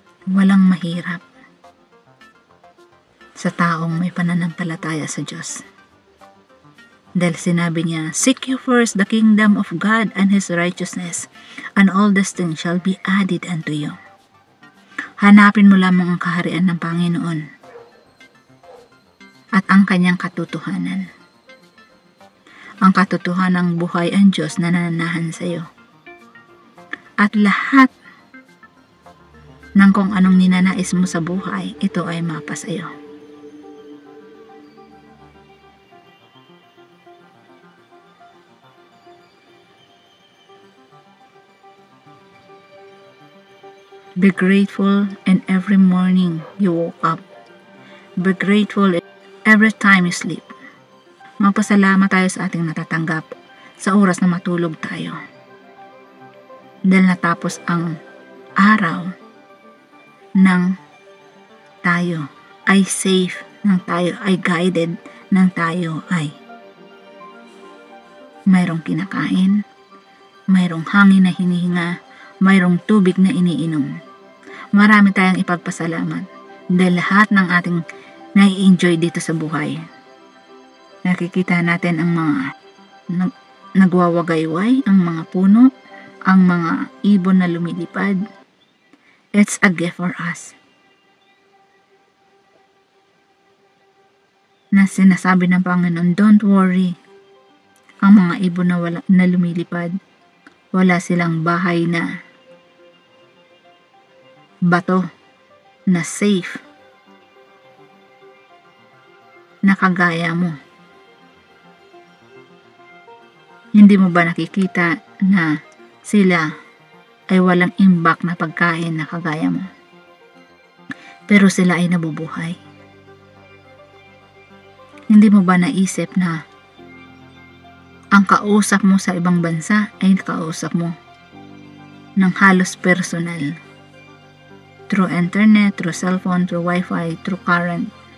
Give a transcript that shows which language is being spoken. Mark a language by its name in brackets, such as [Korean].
[Filipino] Walang mahirap sa taong may pananampalataya sa Diyos. Dahil sinabi niya, [English] "Seek you first the kingdom of God and His righteousness, and all these things shall be added unto you." [Filipino] Hanapin mo lamang ang kaharian ng Panginoon at ang kanyang katotohanan. Ang katotohanan ng buhay ang Diyos na nananahan sa iyo. At lahat ng kung anong ninanais mo sa buhay, ito ay mapa sa iyo. [English] Be grateful in every morning you woke up. Be grateful every time you sleep. [Filipino] Magpasalamat tayo sa ating natatanggap sa oras na matulog tayo. Dahil natapos ang araw nang tayo ay safe, nang tayo ay guided, nang tayo ay mayroong kinakain, mayroong hangin na hinihinga, mayroong tubig na iniinom. Marami tayong ipagpasalamat dahil lahat ng ating nai-enjoy dito sa buhay. Nakikita natin ang mga nagwawagayway, ang mga puno, ang mga ibon na lumilipad. [English] It's a gift for us. [Filipino] Na sinasabi ng Panginoon, [English] don't worry. [Filipino] Ang mga ibon na lumilipad, wala silang bahay na bato na safe na kagaya mo. Hindi mo ba nakikita na sila ay walang imbak na pagkain na kagaya mo? Pero sila ay nabubuhay. Hindi mo ba naisip na ang kausap mo sa ibang bansa ay kausap mo ng halos personal? [English] Through internet, through cellphone, through wifi, through current.